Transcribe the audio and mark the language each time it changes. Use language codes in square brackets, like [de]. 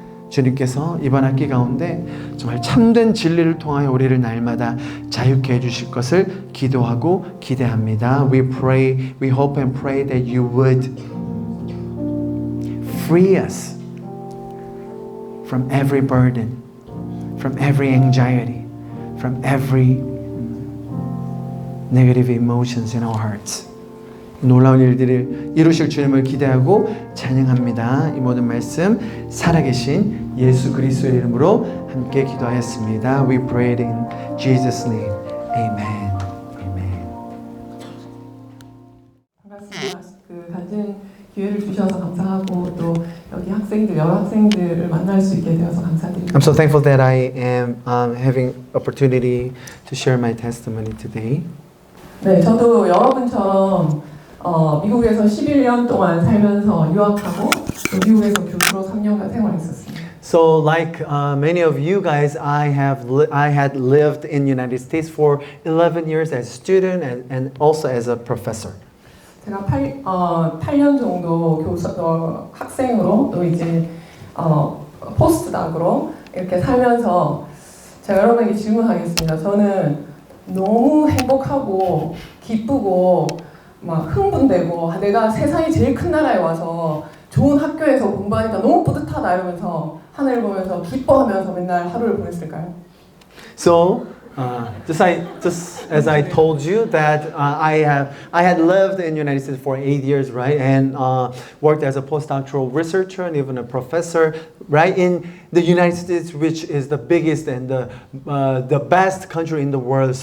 [ko] 주님께서 이번 학기 가운데 정말 참된 진리를 통하여 우리를 날마다 자유케 해주실 것을 기도하고 기대합니다. [en] We pray, we hope and pray that you would free us from every burden, from every anxiety, from every negative emotions in our hearts. [ko] 놀라운 일들을 이루실 주님을 기대하고 찬양합니다. 이 모든 말씀 살아계신 예수 그리스도의 이름으로 함께 기도하였습니다. [en] We prayed in Jesus' name. Amen. Amen. [ko] 반갑습니다. 그 같은 기회를 주셔서 감사하고 또 여기 학생들 여러 학생들을 만날 수 있게 되어서 감사드립니다. [en] I'm so thankful that I am having opportunity to share my testimony today. [ko] 네, 저도 여러분처럼 미국에서 11년 동안 살면서 유학하고 또 미국에서 교수로 3년간 생활했었습니다. [en] So like many of you guys, I had lived in United States for 11 years as a student and also as a professor. [ko] 제가 8년 정도 학생으로 또 이제 포스트닥으로 이렇게 살면서 제가 여러분에게 질문하겠습니다. 저는 너무 행복하고 기쁘고 막 흥분되고 내가 세상이 제일 큰 나라에 와서 좋은 학교에서 공부하니까 너무 뿌듯하다 이러면서 하늘을 보면서 기뻐하면서 맨날 하루를 보냈을까요? [en] So, just as I told you that I had lived in the United States for 8 years, right, and worked as a postdoctoral researcher and even a professor, right, in the United States, which is the biggest and the best country in the world.